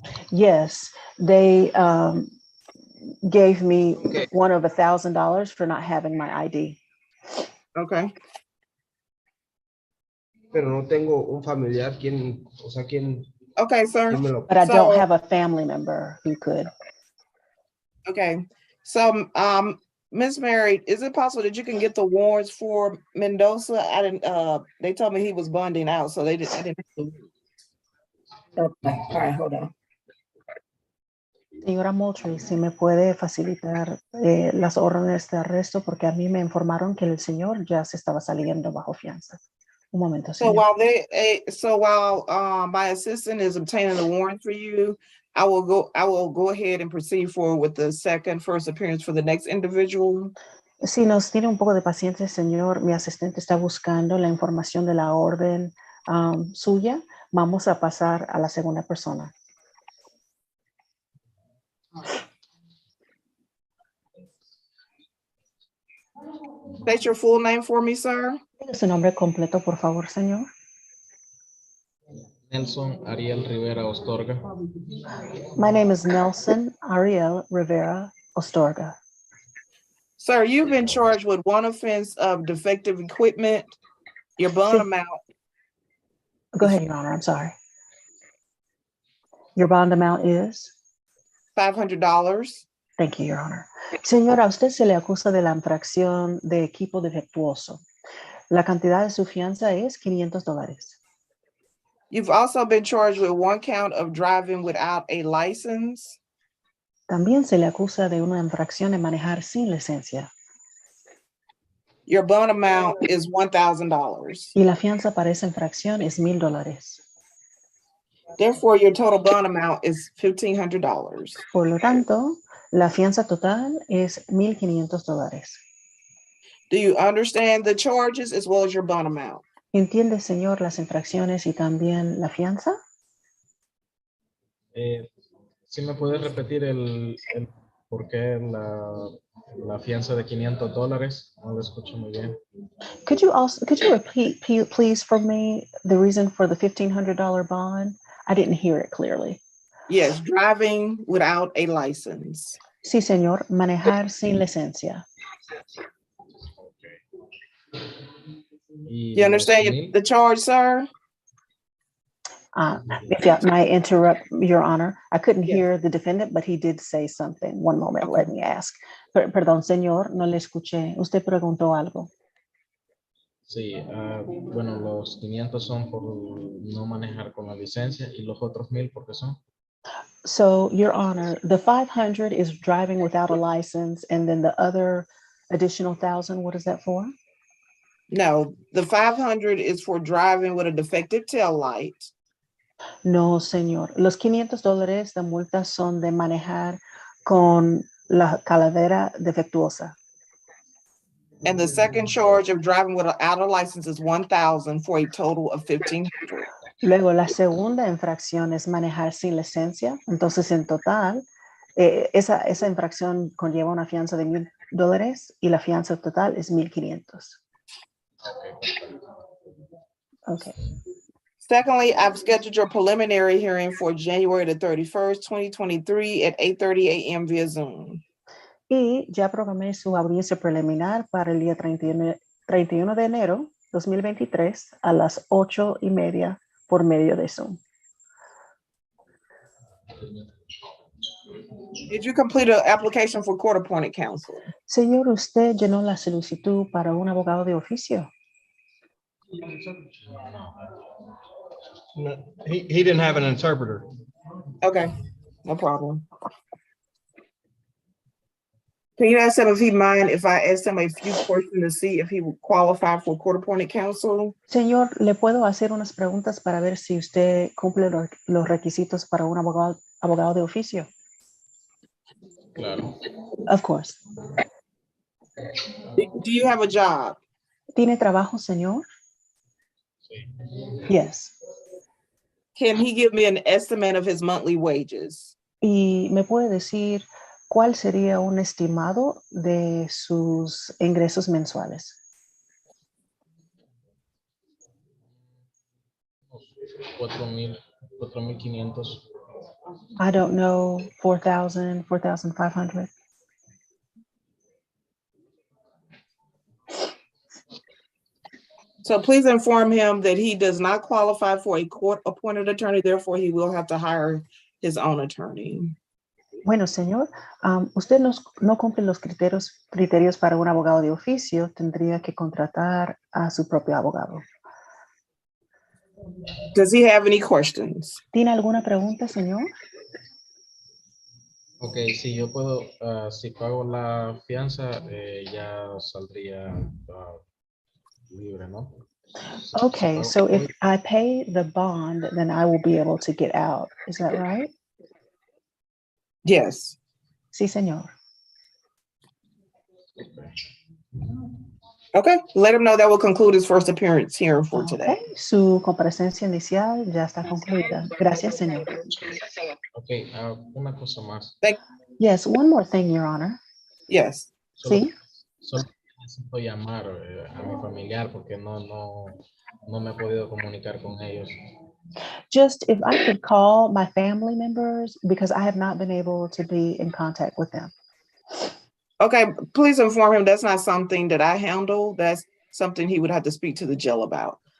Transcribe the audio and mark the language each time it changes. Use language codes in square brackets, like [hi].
[en] Yes, they gave me Okay. one of $1,000 for not having my ID. Okay. [es] Pero no tengo un familiar quien, o sea, quien [en] Okay, sir. [es] me lo. [en] But I don't So- have a family member who could. Okay, so, Ms. Mary, is it possible that you can get the warrants for Mendoza? I didn't, they told me he was bonding out, so I didn't. Okay, all right, hold on. [es] Señora Moultrie, si me puede facilitar las órdenes de arresto, porque a mí me informaron que el señor ya se estaba saliendo bajo fianza. Un momento, [en] So [es] señor. [en] while my assistant is obtaining the warrant for you, I will go ahead and proceed forward with the first appearance for the next individual. [es] Si nos tiene un poco de paciencia, señor, mi asistente está buscando la información de la orden suya. Vamos a pasar a la segunda persona. [en] State your full name for me, sir. [es] Diga su nombre completo, por favor, señor. Nelson Ariel Rivera Ostorga. [en] My name is Nelson Ariel Rivera Ostorga. Sir, you've been charged with one offense of defective equipment. Your bond [es] Sí. [en] amount, Go ahead, Your Honor. I'm sorry. Your bond amount is? $500. Thank you, Your Honor. [es] Señora, a usted se le acusa de la infracción de equipo defectuoso. La cantidad de su fianza es $500. [en] You've also been charged with one count of driving without a license. [es] También se le acusa de una infracción de manejar sin licencia. [en] Your bond amount is $1,000. [es] Y la fianza para esa infracción es $1,000. [en] Therefore, your total bond amount is $1,500. [es] Por lo tanto, la fianza total es $1,500. [en] Do you understand the charges as well as your bond amount? [es] ¿Entiende, señor, las infracciones y también la fianza? ¿Sí me puede repetir el por qué la fianza de $500? No lo escucho muy bien. [en] Could you repeat, please, for me the reason for the $1,500 bond? I didn't hear it clearly. Yes, driving without a license. [es] Sí, señor, manejar sin licencia. Y [en] You [es] los [en] understand [es] 1,000, [en] the charge, sir? If I might interrupt, Your Honor, I couldn't Yes. hear the defendant, but he did say something. One moment, let me ask. [es] Perdón, señor, no le escuché. Usted preguntó algo. sí, bueno, los 500 son por no manejar con la licencia y los otros 1,000 porque son. [en] So, Your Honor, the 500 is driving without a license, and then the other additional 1,000, what is that for? No, the 500 is for driving with a defective tail light. [es] No, señor. Los $500 de multa son de manejar con la calavera defectuosa. [en] And the second charge of driving without a license is 1,000 for a total of 1,500. [es] Luego, la segunda infracción es manejar sin licencia. Entonces, en total, esa infracción conlleva una fianza de $1,000 y la fianza total es $1,500. Okay. [en] Secondly, I've scheduled your preliminary hearing for January the 31st, 2023 at 8:30 a.m. via Zoom. [es] Y ya programé su audiencia preliminar para el día 31 de enero 2023 a las 8:30 por medio de Zoom. [en] Did you complete an application for court-appointed counsel? [es] Señor, ¿usted llenó la solicitud para un abogado de oficio? [en] No, he didn't have an interpreter. Okay, no problem. Can you ask him if he mind if I ask him a few questions to see if he would qualify for court-appointed counsel? [es] Señor, ¿le puedo hacer unas preguntas para ver si usted cumple los requisitos para un abogado de oficio? Claro. [en] Of course. Do you have a job? [es] ¿Tiene trabajo, señor? Sí. [en] Yes. Can he give me an estimate of his monthly wages? [es] ¿Y me puede decir cuál sería un estimado de sus ingresos mensuales? 4,500. [en] I don't know, 4,000, 4,500. So please inform him that he does not qualify for a court-appointed attorney, therefore he will have to hire his own attorney. [es] Bueno, señor, usted no cumple los criterios para un abogado de oficio, tendría que contratar a su propio abogado. [en] Does he have any questions? [es] ¿Tiene alguna pregunta, señor? Ok, si yo puedo, si pago la fianza, ya saldría libre, ¿no? [en] Okay, so if I pay the bond, then I will be able to get out. Is that right? Yes. [es] Sí, señor. [en] Okay, let him know that will conclude his first appearance here for today. [es] Okay, su comparecencia inicial ya está concluida. Gracias, señor. Ok, una cosa más. [en] Yes, one more thing, Your Honor. Yes. [es] Sí. Solo necesito llamar a mi familiar porque no me he podido comunicar con ellos. [en] Just if I could call my family members because I have not been able to be in contact with them. Okay, please inform him that's not something that I handle. That's something he would have to speak to the jail about.